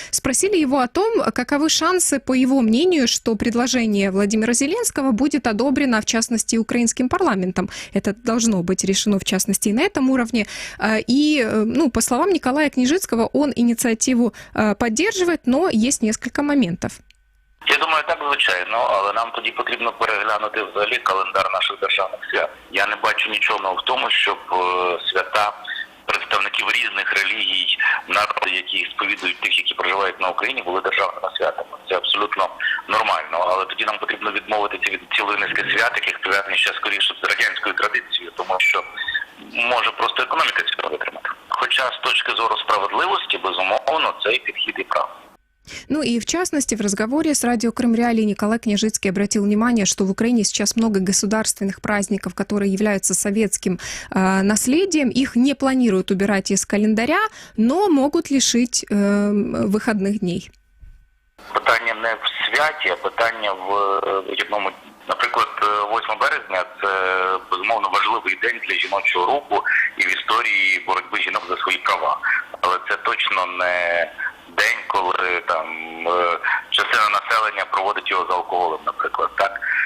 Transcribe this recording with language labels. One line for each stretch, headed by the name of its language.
Russian: Спросили его о том, каковы шансы, по его мнению, что предложение Владимира Зеленского будет одобрено, в частности, украинским парламентом. Это должно быть решено, в частности, и на этом уровне. И, по словам Николая Княжицкого, он инициативу поддерживает, но есть несколько моментів.
Ukrainian: Я думаю, так, звичайно, але нам тоді потрібно переглянути взагалі календар наших державних свят. Я не бачу нічого в тому, щоб свята представників різних релігій, народів, які сповідують тих, які проживають на Україні, були державними святами. Це абсолютно нормально, але тоді нам потрібно відмовитися від цілої низки свят, яких пов'язані ще скоріше з радянською традицією, тому що може просто економіка цього витримати. Хоча з точки зору справедливості, безумовно, цей підхід і правильний.
Russian: И в частности, в разговоре с радио Крым Реалии Николай Княжицкий обратил внимание, что в Украине сейчас много государственных праздников, которые являются советским наследием. Их не планируют убирать из календаря, но могут лишить выходных дней.
Ukrainian: Питання не в святі, а питання в одному. Наприклад, 8 березня – це, безумовно, важливий день для жіночого руху і в історії боротьби жінок за свої права. Але це точно не день, коли там частина населення проводить його за алкоголем, наприклад, так?